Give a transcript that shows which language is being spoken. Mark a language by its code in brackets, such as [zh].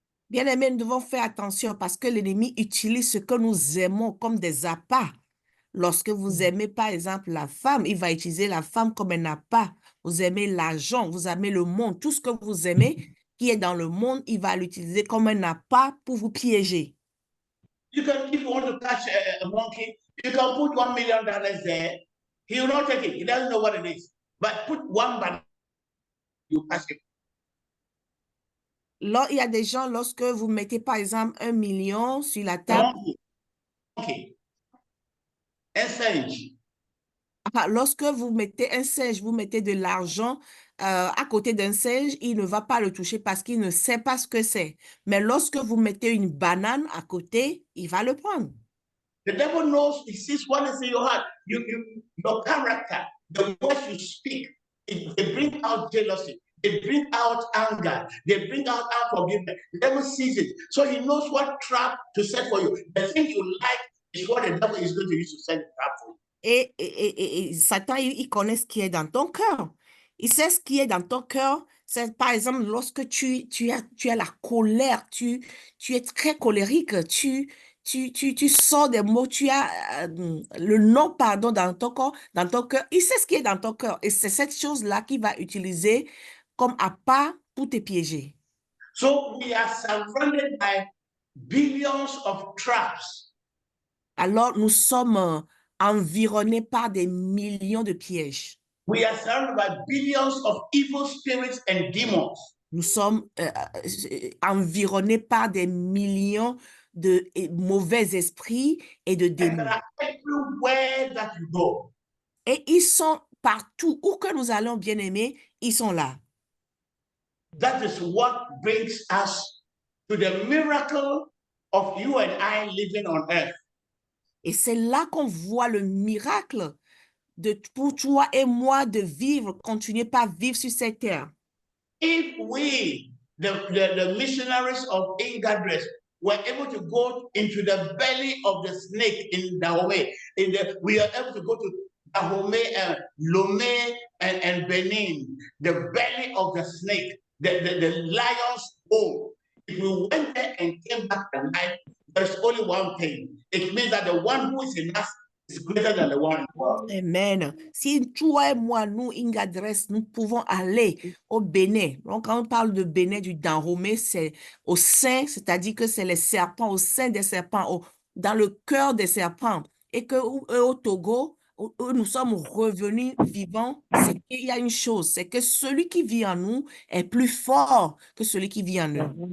[fr] Bien-aimés, nous devons faire attention parce que l'ennemi utilise ce que nous aimons comme des appâts. Lorsque vous aimez, par exemple, la femme, il va utiliser la femme comme un appât. Vous aimez l'argent, vous aimez le monde. Tout ce que vous aimez qui est dans le monde, il va l'utiliser comme un appât pour vous piéger. [en] You can, if you want to catch a monkey, you can put $1 million there. He will not take it. He doesn't know what it is. But put one banana, you catch it. [fr] Là, il y a des gens, lorsque vous mettez, par exemple, 1 million sur la table, [en] Monkey. [fr] Un singe. lorsque vous mettez un singe, vous mettez de l'argent à côté d'un singe, il ne va pas le toucher parce qu'il ne sait pas ce que c'est. Mais lorsque vous mettez une banane à côté, il va le prendre. [en] The devil knows, he sees what is in your heart. Your character, the words you speak, they bring out jealousy. They bring out anger. They bring out unforgiveness. The devil sees it. So he knows what trap to set for you. The thing you like is what the devil is going to use to set the trap for you. [fr] Et Satan, il connaît ce qui est dans ton cœur. Il sait ce qui est dans ton cœur. C'est, par exemple, lorsque tu as la colère, tu es très colérique, tu sors des mots, tu as le non-pardon dans ton corps, dans ton cœur. Il sait ce qui est dans ton cœur. Et c'est cette chose-là qu'il va utiliser comme appât pour te piéger. [en] So we are surrounded by billions of traps. [fr] Alors, nous sommes environnés par des millions de pièges. [en] We are surrounded by billions of evil spirits and demons. [fr] Nous sommes environnés par des millions de mauvais esprits et de [en] And they [fr] démons. [en] are everywhere that you go. [fr] Et ils sont partout. Où que nous allons, bien-aimés, ils sont là. [en] That is what brings us to the miracle of you and I living on earth. [fr] Et c'est là qu'on voit le miracle pour toi et moi de vivre, continuer par vivre sur cette terre. [en] If we, the missionaries of Ingadres, were able to go into the belly of the snake in Dahomey, we are able to go to Dahomey, Lomé, and Benin, the belly of the snake, the lion's hole. If we went there and came back alive, there's only one thing. It means that the one who is in us is greater than the one in the world. Amen. [fr] Si toi et moi, nous, Ingadres, nous pouvons aller au Bénin. Donc, quand on parle de Bénin, du Dahomey, c'est au sein, c'est-à-dire que c'est les serpents, au sein des serpents, dans le cœur des serpents. Et que au Togo, où nous sommes revenus vivants, c'est qu'il y a une chose, c'est que celui qui vit en nous est plus fort que celui qui vit en eux.